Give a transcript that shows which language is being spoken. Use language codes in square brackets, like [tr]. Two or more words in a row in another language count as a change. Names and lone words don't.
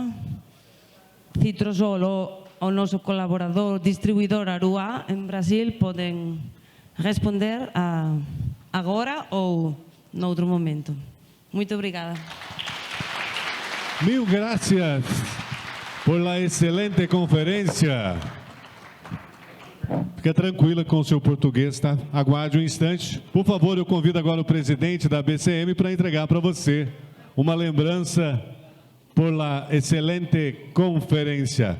[gl] Citrosol, o noso colaborador distribuidor Aruá en Brasil, poden responder agora ou noutro momento. [pt] Muito obrigada. [es] Mil gracias por la excelente conferência. [pt] Fica tranquila com o seu português, tá? Aguarde um instante. Por favor, eu convido agora o presidente da BCM para entregar para você uma lembrança [es] por la [pt] excelente conferência.